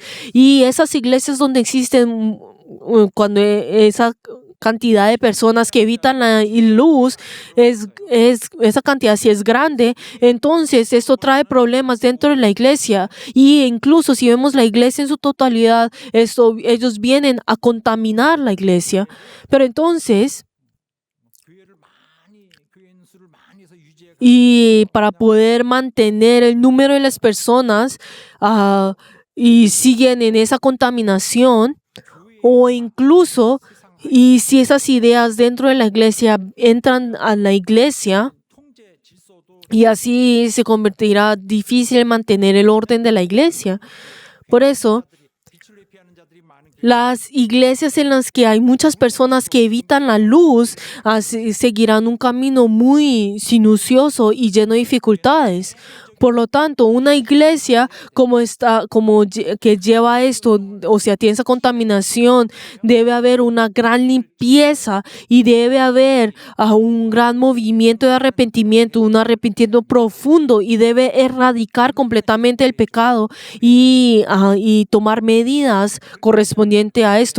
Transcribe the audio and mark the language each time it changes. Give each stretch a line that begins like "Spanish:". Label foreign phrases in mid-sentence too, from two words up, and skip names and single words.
Spanish: Y esas iglesias donde existen, cuando esa cantidad de personas que evitan la luz esa cantidad si es grande, entonces esto trae problemas dentro de la iglesia y incluso si vemos la iglesia en su totalidad, ellos vienen a contaminar la iglesia. Pero entonces,
Korean: 교회인 수를 많이 해서 유지해
Spanish: y para poder mantener el número de las personas y siguen en esa contaminación, o incluso y si esas ideas dentro de la iglesia entran a la iglesia,
Korean: 통제 질서도
Spanish: y así se convertirá difícil mantener el orden de la iglesia. Por eso,
Korean: 빛을 회피하는 자들이 많은 교회
Spanish: las iglesias en las que hay muchas personas que evitan la luz seguirán un camino muy sinuoso y lleno de dificultades. Por lo tanto, una iglesia que lleva esto, o sea, tiene esa contaminación, debe haber una gran limpieza y debe haber un gran movimiento de arrepentimiento, un arrepentimiento profundo y debe erradicar completamente el pecado y tomar medidas correspondientes a esto.